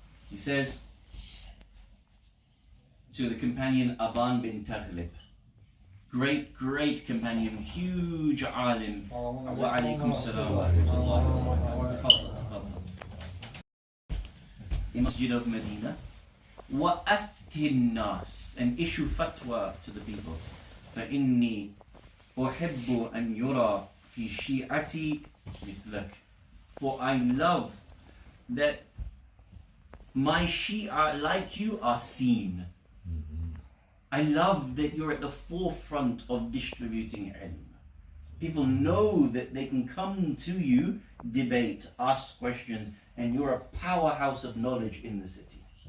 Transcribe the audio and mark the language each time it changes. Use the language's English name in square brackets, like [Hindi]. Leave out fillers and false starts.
[English] He says to the companion Aban bin Taghlib, great companion, huge alim. Wa alaykum salam wa rahmatullah. In Masjid of Medina. [Arabic] Wa aftin nas, [English] and issue fatwa to the people. [Arabic] فإني أحب أن يرى في شيعتي مثلك. [English] For I love that my Shia like you are seen. I love that you're at the forefront of distributing ilm. People know that they can come to you, debate, ask questions, and you're a powerhouse of knowledge in the city.